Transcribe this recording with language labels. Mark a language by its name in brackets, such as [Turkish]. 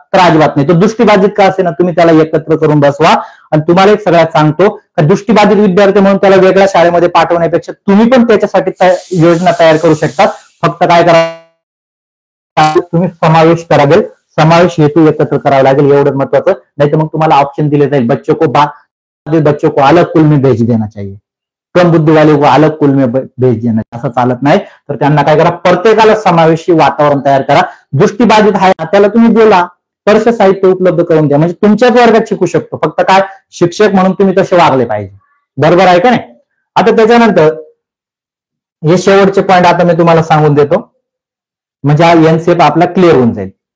[Marathi] तर अजिबात नाही. तो दृष्टीबाधित का असे ना, तुम्ही त्याला एकत्र करून बसवा. आणि तुम्हाला एक सगळ्यात सांगतो का, दृष्टीबाधित विद्यार्थी म्हणून त्याला वेगळ्या शाळेमध्ये पाठवण्यापेक्षा तुम्ही पण त्याच्यासाठी योजना तयार करू शकता. फक्त काय करा, तुम्ही समावेश करावेल, समावेश हेतू एकत्र करावा लागेल, एवढंच महत्वाचं. नाही तर मग तुम्हाला ऑप्शन दिले जाईल, [Hindi] बच्चों को अलग कुल में भेज देना [Marathi] चाहिए, कम बुद्धी वाले को अलग कुल में भेज देना, असं चालत नाही. तर त्यांना काय करा, प्रत्येकाला समावेशी वातावरण तयार करा. दृष्टीबाधित आहे त्याला तुम्ही बोला, स्पर्श साहित्य उपलब्ध करून द्या, म्हणजे तुमच्याच वर्गात शिकू शकतो. फक्त काय, शिक्षक म्हणून तुम्ही तसे वागले पाहिजे. बरोबर आहे का नाही? आता त्याच्यानंतर हे शेवटचे पॉईंट आता मी तुम्हाला सांगून देतो, म्हणजे हा एनसीएफ आपला क्लिअर होऊन जाईल.